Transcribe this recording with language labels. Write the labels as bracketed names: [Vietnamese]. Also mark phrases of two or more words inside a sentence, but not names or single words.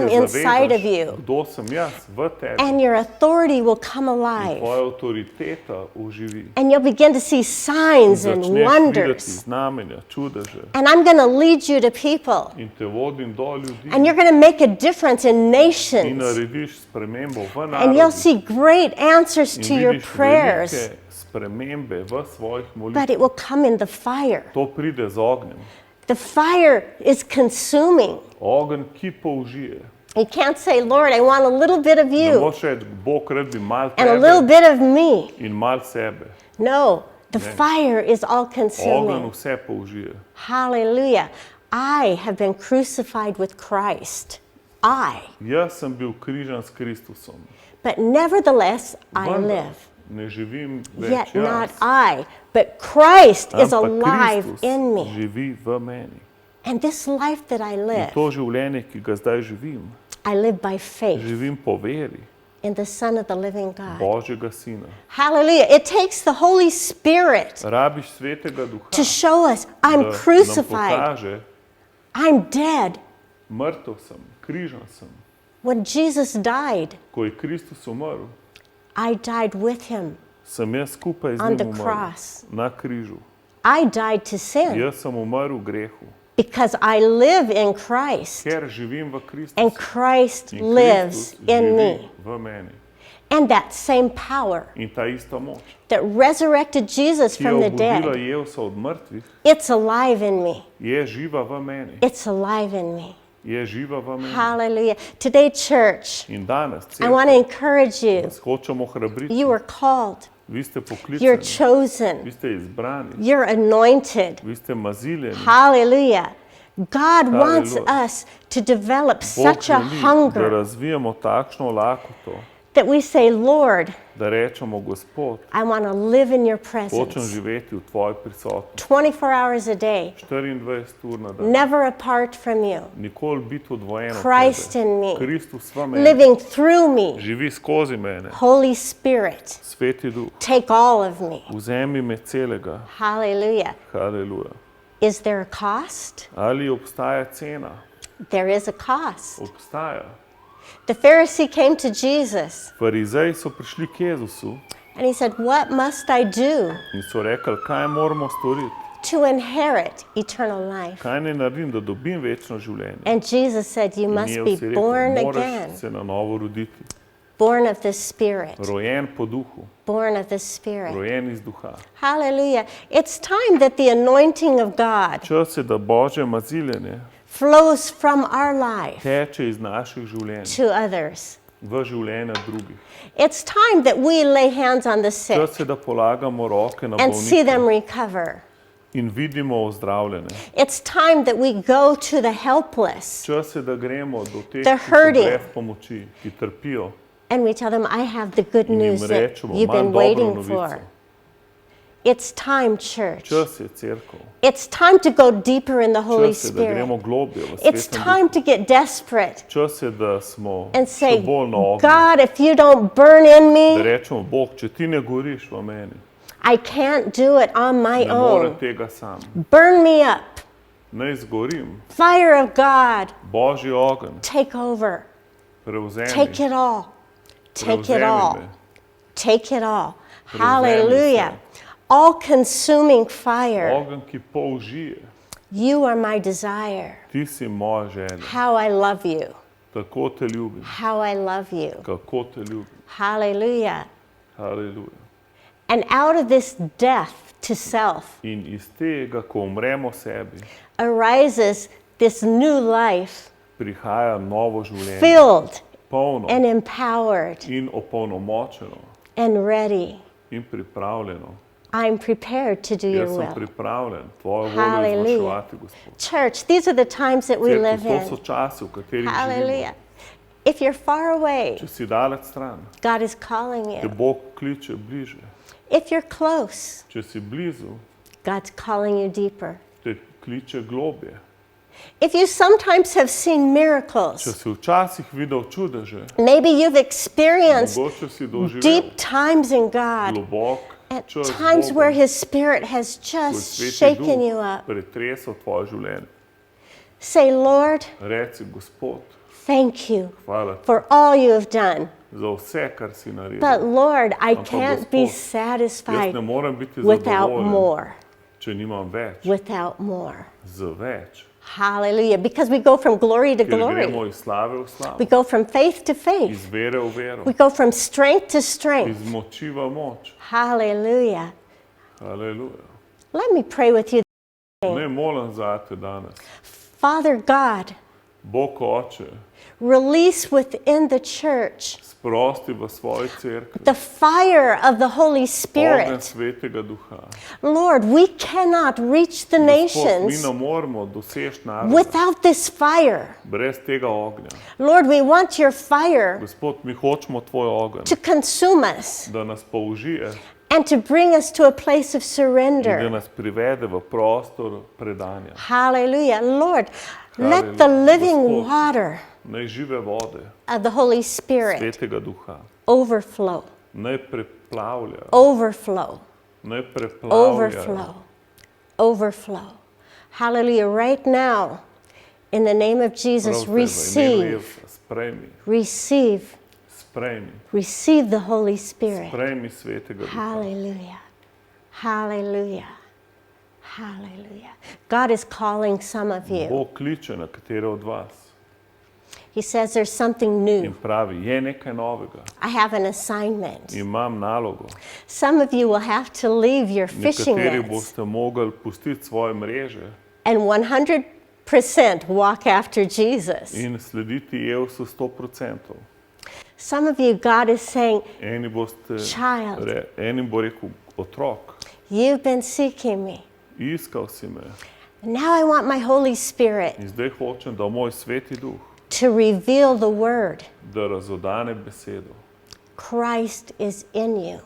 [Slovenian] se [English] inside of [Slovenian] zavedaš, [English] you, [Slovenian] kdo sem jaz v tebi. [English] and your authority will come [Slovenian] In [English] alive. [Slovenian] tvoja avtoriteta uživi. [English] And you'll begin to see signs and [Slovenian] Začneš videti [English] wonders. [Slovenian] znamenja, čudeže. [English] And I'm going to lead you to people. [Slovenian] In te vodim do ljudi. [English] And you're going to make a difference in [Slovenian] In [English] nations. [Slovenian] narediš spremembo v [English] And you'll [Slovenian] narodu. [English] see great answers [Slovenian] In [English] to your [Slovenian] vidiš [English] prayers. [Slovenian] velike spremembe v svojih [English] But [Slovenian] molitvah. [English] it will come in the fire. [Slovenian] To pride z ognjem. [English] The fire is consuming. [Slovenian] Ogenj, ki použije. [English] You can't say, Lord, I want a little bit of [Slovenian] Ne [English] you [Slovenian] moreš reči, Bog rad bi mal [English] and a little [Slovenian] tebe [English] bit of me. [Slovenian] in mal sebe. [English] No, the fire is all [Slovenian] Ogenj [English] consuming. [Slovenian] vse použije. [English] Hallelujah. I have been crucified with Christ. [Slovenian] Jaz sem bil križan s Kristusom. [English] But nevertheless, I [Slovenian] Vendar [English] live. [Slovenian] ne živim več [English] Yet not [Slovenian] jaz. [English] I, but Christ is [Slovenian] Ampak [English] alive [Slovenian] Kristus [English] in me. [Slovenian] živi v meni. [English] And this life that I [Slovenian] In [English] live, [Slovenian] to življenje, ki ga zdaj živim, [English] I live by faith [Slovenian] živim po veri [English] in the Son of the living God. [Slovenian] Božjega Sina. [English] Hallelujah. It takes the Holy Spirit [Slovenian] Rabiš Svetega Duha, [English] to show us [Slovenian] da [English] I'm [Slovenian] nam [English] crucified, [Slovenian] pokaže, [English] I'm dead. [Slovenian] mrtev sem, križan sem. [English] When Jesus died, [Slovenian] Ko je Kristus umrl, [English] I died with him. [Slovenian] sem jaz skupaj z [English] On the [Slovenian] njim umrl [English] cross. [Slovenian] na križu. [English] I died to sin [Slovenian] Jaz sem umrl v grehu, [English] because I live in Christ [Slovenian] ker živim v Kristusu. [English] and Christ [Slovenian] In [English] lives [Slovenian] Kristus [English] in [Slovenian] živi [English] me. [Slovenian] v meni. [English] And that same power [Slovenian] In ta ista moč, [English] that resurrected Jesus [Slovenian] ki je [English] from the [Slovenian] obudila [English] dead, [Slovenian] Jevsa od mrtvih, [English] it's alive in me. [Slovenian] je živa v meni. [English] It's alive in me. [Slovenian] Je živa v meni. [English] Hallelujah. Today, church, [Slovenian] In danes, [English] I want to [Slovenian] cerkev, [English] encourage you. [Slovenian] vas hočemo hrabriti. [English] You are called. [Slovenian] Vi ste [English] You're [Slovenian] poklicani, vi [English] chosen. [Slovenian] ste izbrani, [English] You're anointed. [Slovenian] vi ste maziljeni. [English] Hallelujah. God wants Hallelujah. us to develop [Slovenian] Bog [English] such a [Slovenian] želi, da [English] hunger [Slovenian] razvijemo takšno lakoto, [English] that we say, Lord, [Slovenian] da rečemo, Gospod, [English] I want to live in your [Slovenian] hočem [English] presence [Slovenian] živeti v tvoji prisotnosti. [English] 24 hours a day, [Slovenian] 24 ur na dan. [English] never apart from you. [Slovenian] Nikoli biti odvojen od Christ tebe. [English] in me, [Slovenian] Kristus v meni, [English] living through me. [Slovenian] živi skozi mene. [English] Holy Spirit, [Slovenian] Sveti Duh, [English] take all of me. [Slovenian] vzemi me celega. [English] Hallelujah. [Slovenian] Haleluja. [English] Is there a cost? [Slovenian] Ali obstaja cena? [English] There is a cost. [Slovenian] Obstaja. [English] The Pharisee came to Jesus [Slovenian] Farizeji so prišli k Jezusu [English] and he said, What must I do [Slovenian] in so rekli, kaj moramo storiti, [English] to inherit eternal life? [Slovenian] kaj naj naredim, da dobim večno življenje. [English] And Jesus said, You [Slovenian] In [English] must be [Slovenian] Jezus je rekel, [English] born [Slovenian] moraš [English] again, [Slovenian] se na novo roditi. [English] born of the Spirit, [Slovenian] Rojen po duhu, [English] born of the Spirit. [Slovenian] rojen iz duha. [English] Hallelujah. It's time that the anointing of God [Slovenian] Čas je, da Božje maziljenje [English] flows from our life [Slovenian] teče iz naših življenj [English] to others. [Slovenian] v življenja drugih. [English] It's time that we lay hands on the sick [Slovenian] Čas je, da polagamo roke na [English] and see them [Slovenian] bolnike [English] recover. [Slovenian] in vidimo ozdravljene. [English] It's time that we go to the helpless [Slovenian] Čas je, da gremo do teh, [English] The [Slovenian] ki so [English] hurting. [Slovenian] brez pomoči, ki trpijo, [English] and we tell them, I have the good [Slovenian] in jim [English] news that [Slovenian] rečemo, [English] you've [Slovenian] imam [English] been [Slovenian] dobro [English] waiting [Slovenian] novico. [English] for. It's time, church. [Slovenian] Čas je, cerkev. [English] It's time to go deeper in the Holy [Slovenian] Čas je, da gremo [English] Spirit. [Slovenian] globje v [English] It's [Slovenian] Svetem [English] time [Slovenian] Duhu. [English] to get desperate [Slovenian] Čas je, da smo [English] and say, [Slovenian] še bolj na ognju. [English] God, if you don't burn in [Slovenian] Da [English] me, [Slovenian] rečemo, Bog, če ti ne goriš v meni, [English] I can't do it on my [Slovenian] ne morem [English] own. [Slovenian] tega sam. [English] Burn me up. [Slovenian] Naj zgorim. [English] Fire of God, [Slovenian] Božji ogenj, [English] take over. [Slovenian] prevzemi. [English] Take it all. Take it [Slovenian] Prevzemi [English] all. [Slovenian] me. [English] Take it all. [Slovenian] Prevzemi [English] Hallelujah. All consuming fire. [Slovenian] Ogenj, ki použije. [English] You are my desire. [Slovenian] Ti si moja želja. [English] How I love you. [Slovenian] Tako te ljubim. [English] How I love you. [Slovenian] Kako te ljubim. [English] Hallelujah. [Slovenian] Haleluja. [English] And out of this death to self [Slovenian] In iz tega, ko umremo sebi, [English] arises this new life [Slovenian] prihaja novo življenje. [English] filled [Slovenian] Polno [English] and empowered [Slovenian] in opolnomočeno [English] and ready [Slovenian] in pripravljeno [English] I'm prepared to do your [Slovenian] Jaz sem [English] will. [Slovenian] pripravljen tvojo voljo [English] Hallelujah. [Slovenian] izvrševati, Gospod. [English] Church, these are the times that we live [Slovenian] Cerkev, to so [English] in. [Slovenian] časi, v katerih [English] Hallelujah. [Slovenian] živimo. [English] If you're far away, [Slovenian] Če si daleč stran, [English] God is calling [Slovenian] te [English] you. [Slovenian] Bog kliče bliže. [English] If you're close, [Slovenian] Če si blizu, [English] God's calling you deeper. [Slovenian] te kliče globje. [English] If you sometimes have seen [Slovenian] Če [English] miracles, [Slovenian] si včasih videl čudeže, [English] maybe you've experienced [Slovenian] mogoče si doživel [English] deep times in God, [Slovenian] globok [English] at [Slovenian] čas z [English] times where [Slovenian] Bogom, [English] His Spirit has [Slovenian] ko je [English] just [Slovenian] Sveti [English] shaken you [Slovenian] Duh [English] up. [Slovenian] pretresel tvoje življenje. [English] Say, Lord, [Slovenian] Reci, Gospod, [English] thank you [Slovenian] hvala ti [English] for all you have done. [Slovenian] za vse, kar si naredil. [English] But Lord, I [Slovenian] Ampak, [English] can't be [Slovenian] Gospod, Jaz [English] satisfied [Slovenian] ne morem biti [English] without [Slovenian] zadovoljen, [English] more. [Slovenian] če nimam več, [English] Without more. [Slovenian] z več. [English] Hallelujah. Because we go from glory to [Slovenian] Ker gremo [English] glory. [Slovenian] iz slave v [English] We [Slovenian] slavo, [English] go from faith to faith. [Slovenian] iz vere v vero, [English] We go from strength to [Slovenian] iz [English] strength. [Slovenian] moči v moč. [English] Hallelujah. [Slovenian] Aleluja. [English] Let me pray with you. [Slovenian] Ne molim zate danes. [English] Father God, [Slovenian] Bog Oče, [English] release within the church [Slovenian] sprosti v svoji cerkvi [English] the fire of the Holy [Slovenian] ogenj [English] Spirit. [Slovenian] Svetega Duha. [English] Lord, we cannot reach the [Slovenian] Gospod, mi [English] nations [Slovenian] ne moremo doseči naroda [English] without this fire. [Slovenian] brez tega ognja. [English] Lord, we want your fire [Slovenian] Gospod, mi hočemo tvoj ogenj, [English] to consume us [Slovenian] da nas použije [English] and to bring us to a place of [Slovenian] in da [English] surrender. [Slovenian] nas privede v prostor predanja. [English] Hallelujah. Lord, let the Hallelujah. living [Slovenian] Gospod. [English] water [Slovenian] Naj žive vode [English] of the Holy Spirit [Slovenian] Svetega Duha [English] overflow, [Slovenian] naj preplavlja, [English] overflow, [Slovenian] naj preplavlja. [English] overflow, overflow. Hallelujah. Right now, in the name of Jesus, [Slovenian] Prav zdaj, v imenu [English] receive, [Slovenian] Jezusa, sprejmi, [English] receive, [Slovenian] sprejmi, [English] receive the Holy Spirit. [Slovenian] sprejmi Svetega Duha. [English] Hallelujah. Hallelujah. Hallelujah. God is calling some of you. [Slovenian] Bog kliče na katere od vas [English] He says there's something [Slovenian] in [English] new. [Slovenian] pravi, je nekaj novega, [English] I have an assignment. [Slovenian] imam nalogo. [English] Some of you will have to leave your fishing [Slovenian] Nekateri [English] nets [Slovenian] boste mogli pustiti svoje mreže [English] and 100% walk after Jesus. [Slovenian] in slediti Jezusu 100%. [English] Some of you, God is saying, [Slovenian] Eni boste, [English] Child. [Slovenian] enim bo rekel, otrok, [English] you've been seeking me. [Slovenian] iskal si me [English] Now I want my Holy Spirit [Slovenian] in zdaj hočem, da moj Sveti Duh, [English] to reveal the word. [Slovenian] da razodane besedo. [English] Christ is in you.